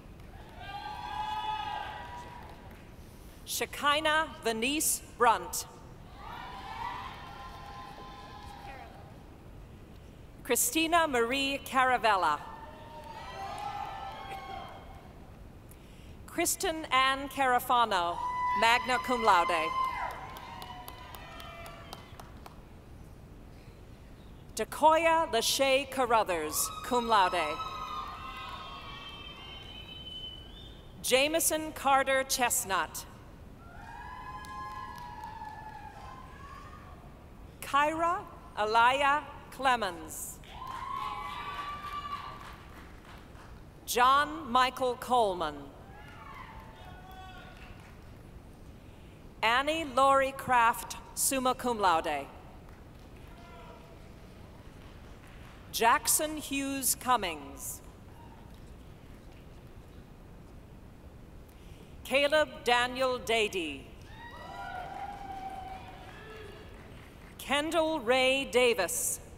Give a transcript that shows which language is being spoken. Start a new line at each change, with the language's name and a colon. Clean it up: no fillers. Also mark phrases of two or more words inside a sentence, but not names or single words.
English: Shekinah Venice Brunt. Christina Marie Caravella. Kristen Ann Carafano,
Latin: magna cum laude.
English: Decoya Lachey Carruthers,
Latin: cum laude.
English: Jameson Carter Chestnut. Kyra Alaya Clemens. John Michael Coleman. Annie Laurie Kraft,
Latin: summa cum laude.
English: Jackson Hughes Cummings. Caleb Daniel Dady. Kendall Ray Davis.